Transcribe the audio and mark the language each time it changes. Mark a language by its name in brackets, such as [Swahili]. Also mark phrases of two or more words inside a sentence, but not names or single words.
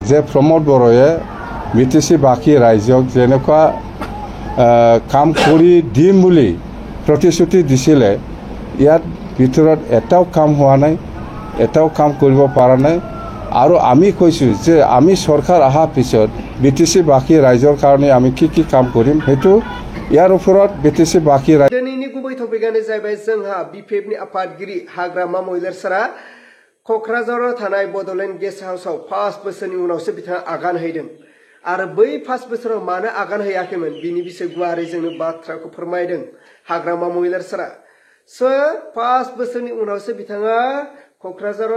[Assamese] যে প্ৰমোদ বড়োৱে BTC বাকী ৰাইজক যেনেকুৱা কাম কৰি দিম বুলি প্ৰতিশ্ৰুতি দিছিলে ইয়াত ভিতৰত এটাও কাম হোৱা নাই এটাও কাম কৰিব পৰা নাই আৰু আমি কৈছোঁ যে আমি চৰকাৰ অহাৰ পিছত BTC বাকী ৰাইজৰ কাৰণে আমি কি কাম কৰিম সেইটো ইয়াৰ ওপৰত BTC বাকী [Bodo] दिनैनि गुबै टपिकआनो जाहैबाय जोंहा BPFनि आफादगिरि हाग्रामा महिलारिफोरा क'क्राझाराव थानाय बड'लेण्ड गेस्ट हाउसआव 5 बोसोरनि उनावसो बिथाङा आगान हैदों आरो बै 5 बोसोराव मानो आगान हैयाखैमोन बिनि बिसय गुवारै जोंनो बाथ्राखौ फोरमायदों हाग्रामा महिलारिफोरा 5 बोसोरनि उनावसो बिथाङा क'क्राझाराव